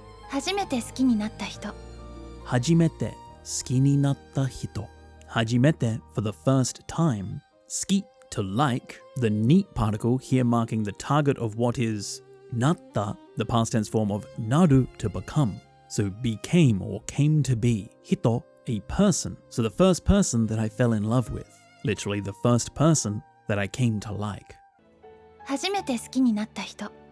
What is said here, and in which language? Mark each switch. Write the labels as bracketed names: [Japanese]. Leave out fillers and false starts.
[Japanese] 初めて好きになった人。初めて好きになった人。 [English] 初めて for the first time. 好き to like, the neat particle here marking the target of what is なった, the past tense form of なる to become. So became or came to be. 人 a person. So the first person that I fell in love with. Literally the first person that I came to like. [Japanese] 初めて好きになった人。